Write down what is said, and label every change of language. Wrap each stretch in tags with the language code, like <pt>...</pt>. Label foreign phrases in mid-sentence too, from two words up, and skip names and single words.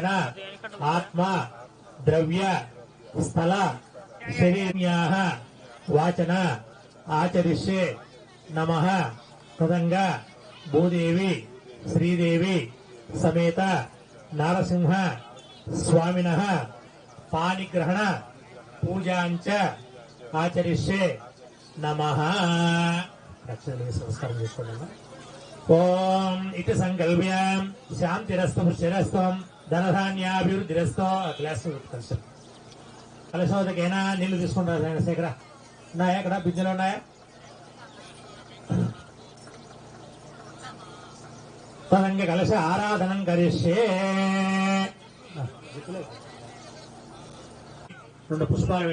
<sa>आत्मा द्रव्य स्थल शरीर्याः वाचन आचरिष्ये नमः तदंग भूदेवी श्रीदेवी समेत नारसिंह स्वामिनः पाणिग्रहण पूजांच आचरिष्ये नमः नमस्कार ओम इति संकल्प्य शांतिरस्तु पुष्टिरस्तु धनधान्याभिवृद्धिरस्तु ग्लास</sa> <te>కలశోదకైనా నీళ్లు తీసుకుంటారు శేఖర ఉన్నాయా ఇక్కడ బిజ్జలు ఉన్నాయా</te> <sa>తదంగ కలశ ఆరాధనం కరిష్యే.</sa> <te>2 పుష్పాలు వేయండి.</te>